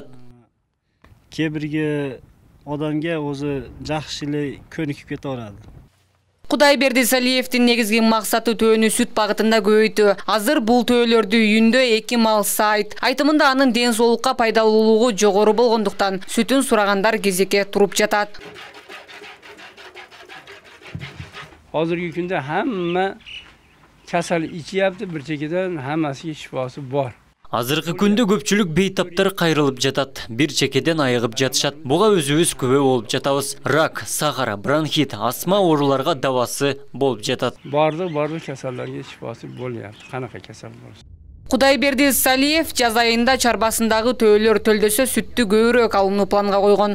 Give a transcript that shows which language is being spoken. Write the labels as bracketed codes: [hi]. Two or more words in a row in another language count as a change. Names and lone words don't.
[ky] Кээ бирге адамга өзү жакшы эле көнүкүп кете барат. Кудайберди Салиевдин негизги максаты төөнү сүт багытында көбөйтүү. Азыр бул төөлөрдү үйүндө 2 мал сайт. Айтымында анын ден соолукка пайдалуулугу жогору болгондуктан сүтүн сурагандар кезекке туруп жатат. [uz] Hozirgi kunda hamma kasal ichyapti, bir chekidan hammasiga shifosi bor. [ky] Азыркы күндө көпчүлүк бейтаптар кайрылып жатат, бир чекеден айыгып жатышат. Буга өзүбүз күбө болуп жатабыз. Рак, сахара, бронхит, астма ооруларга давасы болуп жатат. Бардык касалдарга шифосы болуп, канака касал болсун. Кудайберди Салиев жаз айында чарбасындагы төөлөр төлдөсө сүттү көбүрөөк алууну планга койгон.